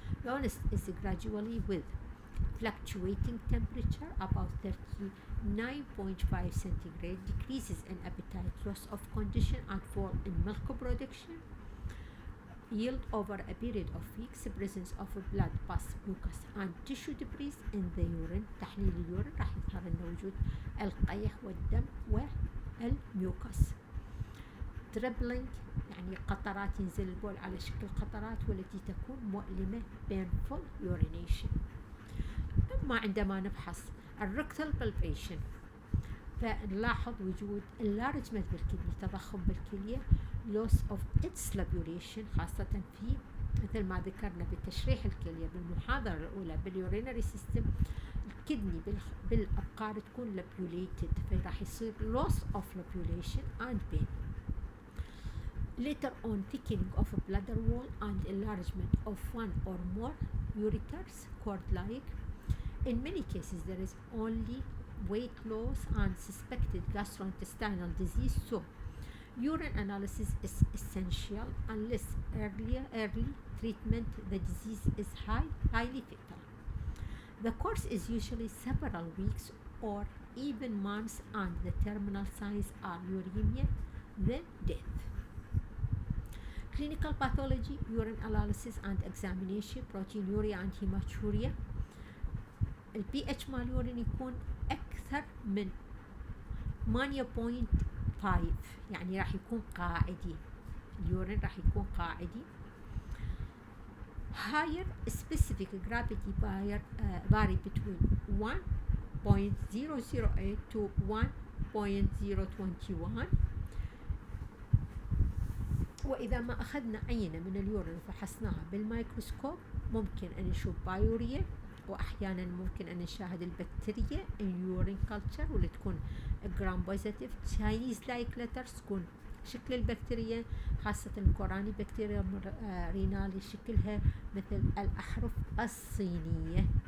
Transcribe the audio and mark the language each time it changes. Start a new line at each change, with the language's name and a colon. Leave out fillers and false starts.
English: The illness is gradually with fluctuating temperature about 39.5 centigrade, decreases in appetite, loss of condition, and fall in milk production, yield over a period of weeks, presence of blood, pus, mucus, and tissue debris in the urine.
Arabic: تحليل اليورين راح يظهر لنا وجود القيح والدم والميوكس. dribbling يعني قطرات، ينزل البول على شكل قطرات والتي تكون مؤلمة painful urination. أما عندما نفحص الركتال بالبيشن فنلاحظ وجود enlargement بالكدني، تضخم بالكلية، loss of its labulation، خاصة في مثل ما ذكرنا بتشريح الكلية بالمحاضرة الأولى باليورينري سيستم، الكدني بالأبقار تكون labulated، فراح يصير loss of labulation and pain.
English: Later on, thickening of a bladder wall and enlargement of one or more ureters, cord-like. In many cases, there is only weight loss and suspected gastrointestinal disease, so urine analysis is essential. Unless early treatment, the disease is highly fatal. The course is usually several weeks or even months, and the terminal signs are uremia, then death. Clinical pathology, urine analysis and examination, proteinuria and hematuria.
Arabic: البي اتش مال اليورين يكون أكثر من 8.5، يعني راح يكون قاعدي، اليورين راح يكون قاعدي.
English: Higher specific gravity vary between 1.008 to 1.021.
Arabic: وإذا ما أخذنا عينة من اليورين وفحصناها بالميكروسكوب ممكن أن نشوف بايوريا وأحيانا ممكن أن نشاهد البكتيريا اليورين كلتشر واللي تكون جرام بوزيتيف. تشاينيز لايك لترز تكون شكل البكتيريا خاصة الكوراني بكتيريا رينالي شكلها مثل الأحرف الصينية.